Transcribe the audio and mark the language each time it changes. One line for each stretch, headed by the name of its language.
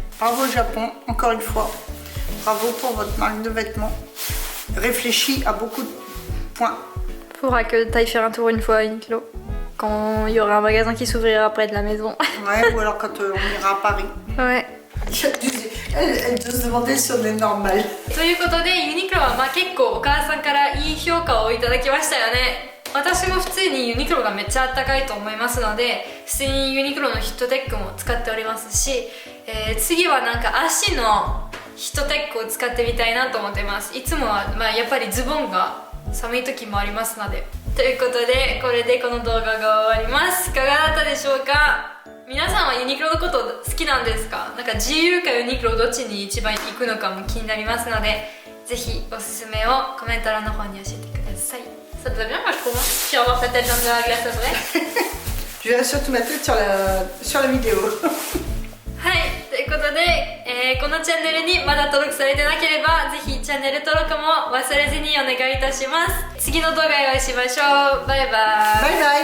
French: Bravo Japon, encore une fois. Bravo pour votre marque de vêtements. Réfléchis à beaucoup de points. Faudra que tu ailles faire un tour une fois à Uniqlo. Quand il y aura un magasin qui s'ouvrira près de la maison. Ouais, ou alors quand on ira à Paris. Ouais. Elle doit se demander si on est normal.
Japanese: ということでユニクロは結構お母さんからいい評価をいただきましたよね。私も普通にユニクロがめっちゃあったかいと思いますので、普通にユニクロのヒットテックも使っておりますし、次はなんか足のヒットテックを使ってみたいなと思ってます。いつもはやっぱりズボンが寒い時もありますので。ということでこれでこの動画が終わります。いかがだったでしょうか。皆さんはユニクロのこと好きなんですか？なんか GU かユニクロどっちに一番行くのかも気になりますので、ぜひおすすめをコメント欄の方に教えてください。
French: Ça te va bien, moi je trouve. Tu vas avoir ta tête dans de la glace après. Je vais surtout ma tête sur la vidéo.
Japanese: はい、ということで、このチャンネルにまだ登録されてなければぜひチャンネル登録も忘れずにお願いいたします。次の動画でお会いしましょう。バイバイ。